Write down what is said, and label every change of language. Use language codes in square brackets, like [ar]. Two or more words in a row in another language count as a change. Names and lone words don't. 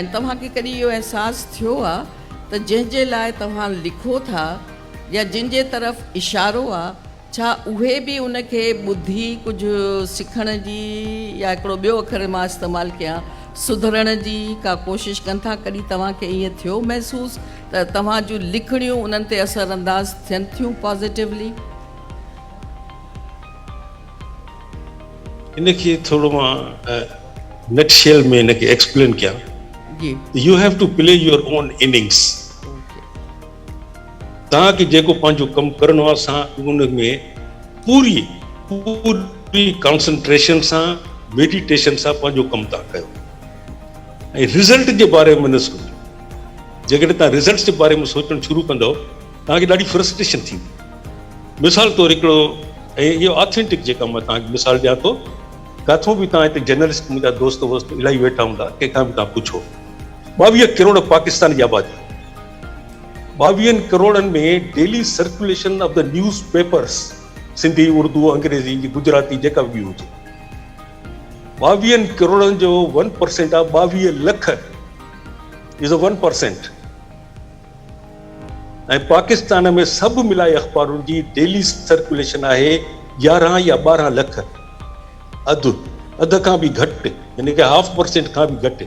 [sd] तव्हांखे कॾहिं इहो अहसासु थियो आहे त जंहिंजे लाइ तव्हां लिखो था या जिन जे तरफ़ इशारो आहे, छा उहे बि उनखे ॿुधी कुझु सिखण जी या हिकिड़ो ॿियो अखर मां इस्तेमालु कयां सुधरण जी का कोशिशि कनि था? कॾहिं तव्हांखे ईअं थियो महसूसु त तव्हां जूं लिखणियूं उन्हनि ते असरअंदाज़ थियनि थियूं पॉज़िटिवली? इनखे थोरो मां नटशेल में इनखे एक्सप्लेन कयां। जी, [en] you have to play your own innings. [sd] तव्हांखे जेको पंहिंजो कमु करिणो आहे, असां उन में पूरी कॉन्संट्रेशन सां, मेडिटेशन सां पंहिंजो कमु था कयो ऐं रिज़ल्ट जे बारे में न सोचो। जेकॾहिं तव्हां रिज़ल्ट जे बारे में सोचणु शुरू कंदव, तव्हांखे ॾाढी फ्रस्ट्रेशन थींदी। मिसाल तौरु हिकिड़ो, ऐं इहो ऑथेंटिक जेका मां तव्हांखे मिसाल ॾियां थो, किथां बि तव्हां हिते जर्नलिस्ट मुंहिंजा दोस्त वोस्त इलाही वेठा हूंदा, कंहिंखां बि तव्हां पुछो, 22 करोड़ पाकिस्तान जी आबादी, 22 करोड़नि में [en] daily circulation of the news papers, [sd] सिंधी, उर्दू, अंग्रेज़ी, गुजराती, जेका बि हुजे, 22 करोड़नि जो 1% आहे 22 लख [en] is a 1%. [sd] ऐं पाकिस्तान में सभु मिलाए अख़बारुनि जी [en] daily circulation [sd] आहे 11 या 12 लख, अधु खां बि घटि, यानी कि 0.5% खां बि घटि।